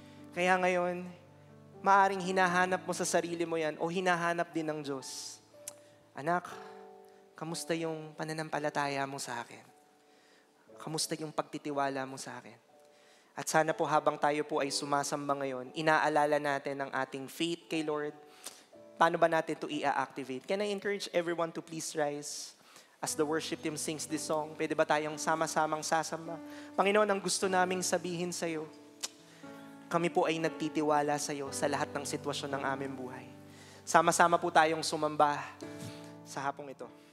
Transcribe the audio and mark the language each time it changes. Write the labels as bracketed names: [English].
[Filipino] Kaya ngayon, maaring hinahanap mo sa sarili mo yan o hinahanap din ng Diyos. Anak, kamusta yung pananampalataya mo sa akin? Kamusta yung pagtitiwala mo sa akin? At sana po habang tayo po ay sumasamba ngayon, inaalala natin ang ating faith kay Lord. Paano ba natin ito i-activate? [English] Can I encourage everyone to please rise as the worship team sings this song? [Filipino] Pwede ba tayong sama-samang sasamba? Panginoon, ang gusto naming sabihin sa iyo, kami po ay nagtitiwala sa iyo sa lahat ng sitwasyon ng aming buhay. Sama-sama po tayong sumamba sa hapong ito.